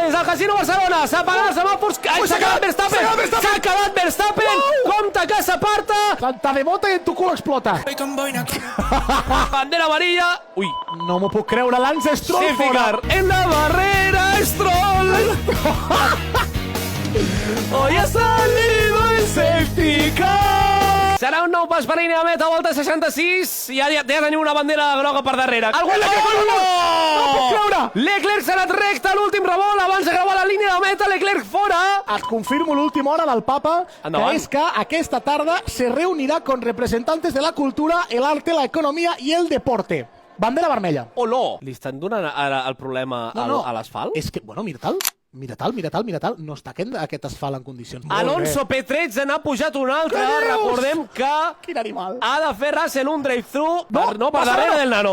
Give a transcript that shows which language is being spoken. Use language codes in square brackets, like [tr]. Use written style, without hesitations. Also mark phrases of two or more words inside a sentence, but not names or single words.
[ca] Casino Barcelona. S'apaguen els semàfors. S'ha quedat Verstappen. S'ha quedat Verstappen. Compte que s'aparta. Santa de bota i en tu cul explota. [es] Bandera amarilla. Ui. [ca] No m'ho puc creure, Lance Stroll Safety fora. [es] car en la barrera, Stroll. Hoy ha salido el safety car. [ca] Serà un nou pas per línia de meta, volta 66, i ja tenim una bandera groga per darrere. Algú No puc creure. Leclerc s'ha anat recte a l'últim revolt, abans de creuar la línia de meta, Leclerc fora. Et confirmo l'última hora del Papa, Endavant. que és que aquesta tarda se reunirà [es] con representantes de la cultura, el arte, la economía y el deporte. [ca] Bandera vermella. Oló. Li estan donant ara el problema a l'asfalt? És que, bueno, mira tal. No està aquest asfalt en condicions. Alonso P13 n'ha pujat un altre. Què dius? Recordem que Quin animal. ha de fer Russell un drive-thru per passa darrere Alonso. del nano.